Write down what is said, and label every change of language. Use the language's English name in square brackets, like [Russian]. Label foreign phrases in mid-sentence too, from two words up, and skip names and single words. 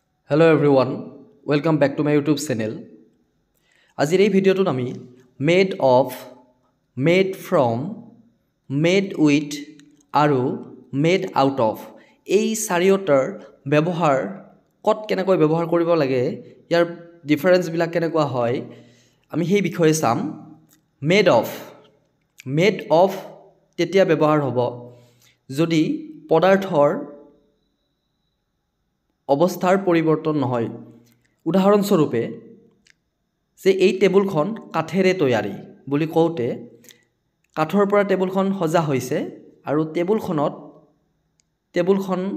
[English] Hello everyone, welcome back to my YouTube channel. [Assamese] আজিৰ এই ভিডিঅ'টোত আমি [English] made of, made from, made with [Assamese] আৰু [English] made out of [Assamese] এই চাৰিওটাৰ ব্যৱহাৰ কত কেনেকৈ ব্যৱহাৰ কৰিব লাগে ইয়াৰ ডিফাৰেন্স বিলাক কেনেকুৱা হয় আমি সেই বিষয়ে চাম [English] made of [Assamese] তেতিয়া ব্যৱহাৰ হ'ব যদি পদাৰ্থৰ অৱস্থাৰ পৰিৱৰ্তন নহয় উদাহৰণস্বৰূপে যে এই টেবুলখন কাঠেৰে তৈয়াৰী বুলি কওঁতে কাঠৰ পৰা টেবুলখন সজা হৈছে আৰু টেবুলখন